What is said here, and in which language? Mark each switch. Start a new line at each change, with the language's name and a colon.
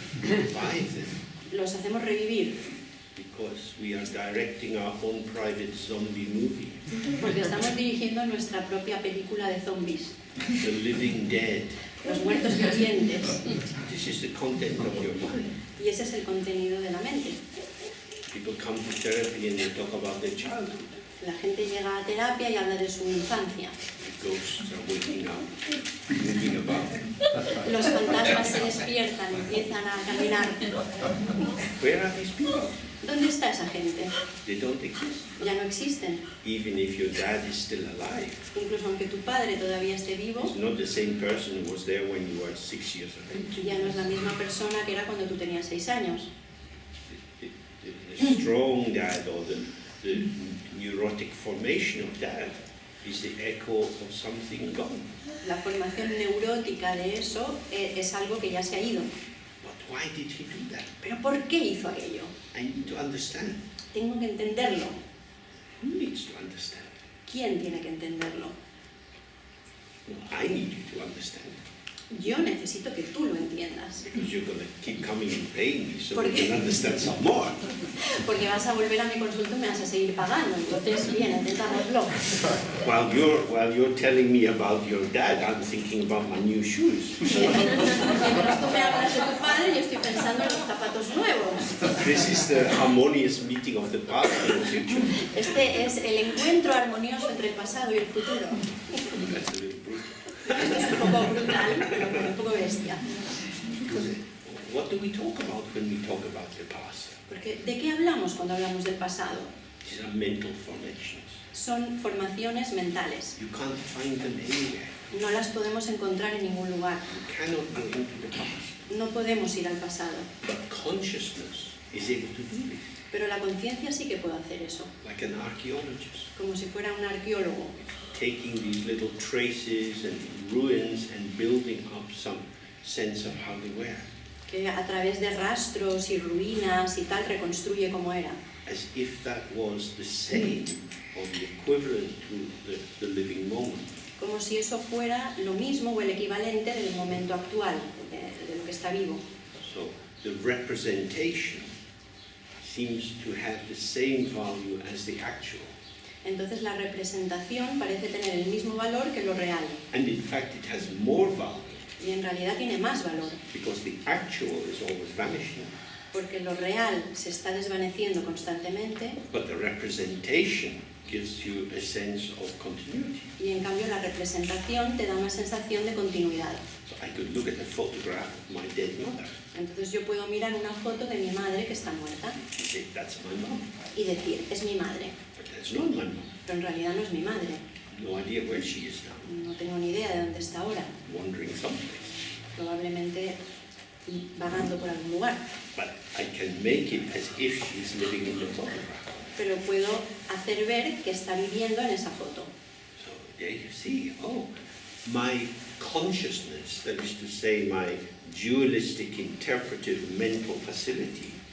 English: Revive them.
Spanish: los hacemos revivir,
English: Because we are directing our own private zombie movie.
Spanish: porque estamos dirigiendo nuestra propia película de zombies,
English: The living dead.
Spanish: los muertos vivientes,
English: This is the content of your mind.
Spanish: y ese es el contenido de la mente.
English: People come to therapy and they talk about their childhood.
Spanish: La gente llega a terapia y habla de su infancia.
English: The ghosts are waking up, moving about.
Spanish: Los fantasmas se despiertan, empiezan a caminar.
English: Where are these people?
Spanish: ¿Dónde está esa gente?
English: They don't exist.
Spanish: Ya no existen.
English: Even if your dad is still alive,
Spanish: Incluso aunque tu padre todavía esté vivo,
English: it's not the same person who was there when you were 6 years of age.
Spanish: ya no es la misma persona que era cuando tú tenías 6 años.
English: The strong dad or the neurotic formation of dad is the echo of something gone.
Spanish: La formación neurótica de eso es algo que ya se ha ido.
English: But why did he do that?
Spanish: ¿Pero por qué hizo aquello?
English: I need to understand.
Spanish: Tengo que entenderlo.
English: Who needs to understand?
Spanish: ¿Quién tiene que entenderlo?
English: Well, I need you to understand.
Spanish: Yo necesito que tú lo entiendas.
English: Because you're going to keep coming and paying me so
Spanish: ¿Por
English: we
Spanish: qué?
English: can understand some more.
Spanish: Porque vas a volver a mi consulta y me vas a seguir pagando. Entonces, bien, intentámoslo.
English: While you're telling me about your dad, I'm thinking about my new shoes.
Spanish: Mientras tú me hablas de tu padre, yo estoy pensando en los zapatos nuevos.
English: This is the harmonious meeting of the past and the future.
Spanish: Este es el encuentro armonioso entre el pasado y el futuro.
English: That's a little brutal.
Spanish: Esto es un poco brutal, pero un poco bestia.
English: Because what do we talk about when we talk about the past?
Spanish: Porque, ¿de qué hablamos cuando hablamos del pasado?
English: These are mental formations.
Spanish: Son formaciones mentales.
English: You can't find them anywhere.
Spanish: No las podemos encontrar en ningún lugar.
English: You cannot go into the past.
Spanish: No podemos ir al pasado.
English: But consciousness is able to do this,
Spanish: Pero la conciencia sí que puede hacer eso.
English: like an archaeologist,
Spanish: Como si fuera un arqueólogo.
English: taking these little traces and ruins and building up some sense of how they were,
Spanish: Que a través de rastros y ruinas y tal reconstruye cómo era.
English: as if that was the same or the equivalent to the living moment.
Spanish: Como si eso fuera lo mismo o el equivalente del momento actual, de lo que está vivo.
English: So the representation seems to have the same value as the actual.
Spanish: Entonces la representación parece tener el mismo valor que lo real.
English: And in fact, it has more value
Spanish: Y en realidad tiene más valor.
English: because the actual is always vanishing,
Spanish: Porque lo real se está desvaneciendo constantemente
English: but the representation gives you a sense of continuity.
Spanish: y en cambio la representación te da una sensación de continuidad.
English: So I could look at a photograph of my dead mother
Spanish: Entonces yo puedo mirar una foto de mi madre que está muerta
English: and say, that's my mom,
Spanish: y decir, es mi madre,
English: but that's not my mom.
Spanish: pero en realidad no es mi madre.
English: No idea where she is now,
Spanish: No tengo ni idea de dónde está ahora,
English: wandering someplace.
Spanish: probablemente vagando por algún lugar.
English: But I can make it as if she's living in the photograph.
Spanish: Pero puedo hacer ver que está viviendo en esa foto.
English: So there you see, oh, my consciousness, that is to say, my dualistic interpretive mental facility,